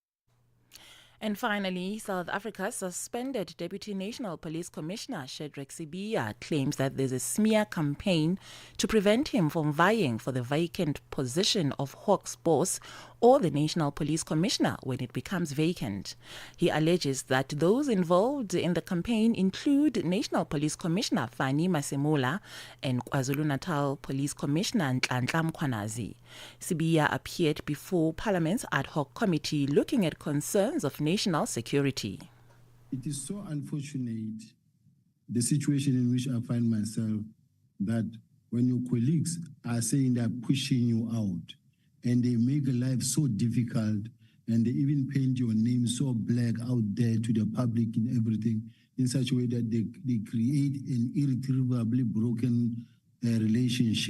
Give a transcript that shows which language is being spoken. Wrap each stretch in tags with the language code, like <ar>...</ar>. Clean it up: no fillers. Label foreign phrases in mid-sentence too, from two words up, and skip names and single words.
<en>And finally, South Africa's suspended Deputy National Police Commissioner Shadrack Sibiya claims that there's a smear campaign to prevent him from vying for the vacant position of Hawks boss or the National Police Commissioner when it becomes vacant. He alleges that those involved in the campaign include National Police Commissioner Fani Masemola and KwaZulu-Natal Police Commissioner Nhlanhla Mkhwanazi. Sibiya appeared before Parliament's ad hoc committee looking at concerns of national security. It is so unfortunate, the situation in which I find myself, that when your colleagues are saying they're pushing you out, and they make life so difficult, and they even paint your name so black out there to the public and everything in such a way that they create an irretrievably broken relationship.</en>